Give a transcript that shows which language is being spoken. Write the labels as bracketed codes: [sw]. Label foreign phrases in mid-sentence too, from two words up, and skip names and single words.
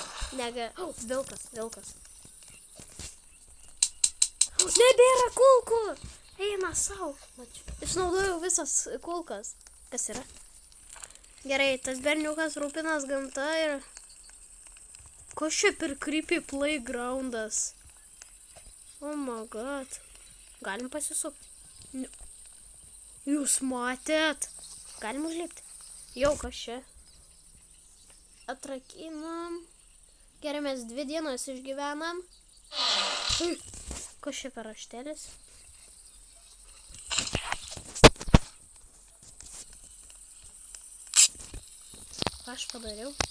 [lt] Nega, vilkas. Nebėra kulkų! Eina savo. Išnaudojau visas kulkas. Kas yra? Gerai, tas berniukas rūpinas gamta ir... Kas čia per [en] creepy playgroundas? Oh my god. [lt] Galim pasisukti. Jūs matėt? Galim užlipti. Jau, kas čia? Atrakinam. Gerai, mes 2 dienas išgyvenam. Kas čia per raštelis? Ką aš padariau?